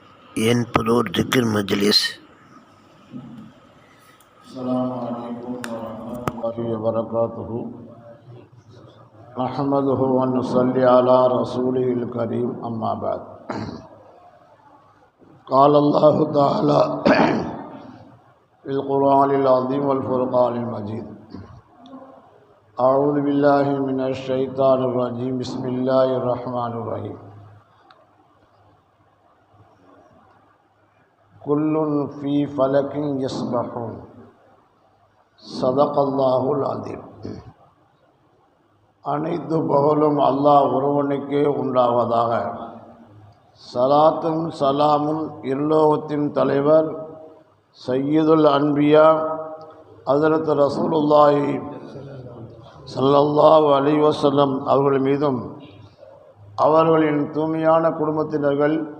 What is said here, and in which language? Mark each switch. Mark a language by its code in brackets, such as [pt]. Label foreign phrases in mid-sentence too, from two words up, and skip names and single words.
[ta] என் புதூர் திக்ர் மஜ்லிஸ். [ar] السلام عليكم ورحمة الله وبركاته. نحمده ونصلي على رسوله الكريم أما بعد. قال الله تعالى في القرآن العظيم والفرقان المجيد. أعوذ بالله من الشيطان الرجيم. بسم الله الرحمن الرحيم. كل في فلك يسبحون. صدق الله العظيم. [ta] அனைத்து புகழும் அல்லாஹ் ஒருவனுக்கே உண்டாவதாக. சலாத்தும் சலாமும் இருலோகத்தின் தலைவர் [ar] سيد الأنبياء [ta] ஹஜ்ரத் ரசூலுல்லாஹி [ar] صلى الله عليه وسلم [ta] அவர்கள் மீதும் அவர்களின் தூய்மையான குடும்பத்தினர்கள்